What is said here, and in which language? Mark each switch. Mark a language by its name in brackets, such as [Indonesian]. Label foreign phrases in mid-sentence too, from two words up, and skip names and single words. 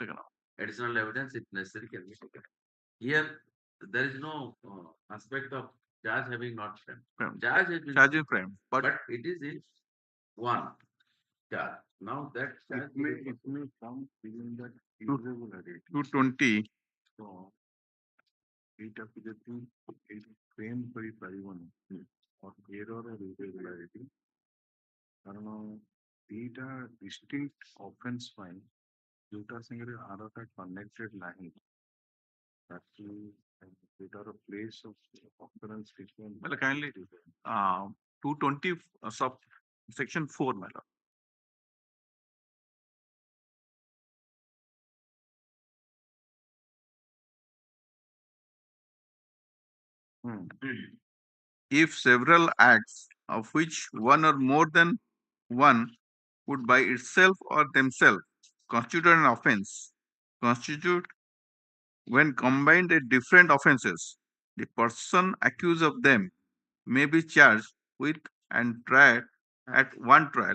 [English] Additional evidence, if necessary, can be taken. Here, there is no aspect of charge having not framed. Charge has been framed, but it is in one charge. Now that charge it may come within that irregularity. 220 So, [Odia] ଏଇଟାକୁ ଯଦି ଏଇଠି ଫ୍ରେମ୍ କରିପାରିବନି [English] error or irregularity [Odia] କାରଣ ଦିଟା [English] distinct offense [Odia] ପାଇଁ ଯୋଉଟା ସାଙ୍ଗରେ ଆରଟା connected ନାହିଁ ତାକୁ ସେଇଟାର [English] place of occurrence different. well, kindly 220 sub section 4 my lord. If several acts of which one or more than one would by itself or themselves constitute an offense, constitute when combined a different offenses, the person accused of them may be charged with and tried at one trial.